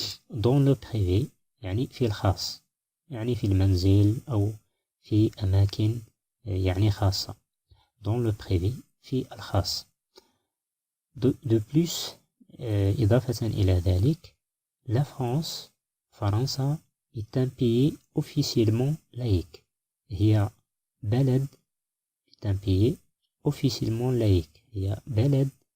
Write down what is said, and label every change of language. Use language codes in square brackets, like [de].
[fr] dans le privé [ar] يعني في الخاص، يعني في المنزل أو في أماكن يعني خاصة. [fr] dans le privé [ar] في الخاص. [fr] de plus [ar] إضافة إلى ذلك [fr] la France فرنسا est un pays officiellement laïque، [ar] هي بلد [fr] est un pays officiellement laïque، هي بلد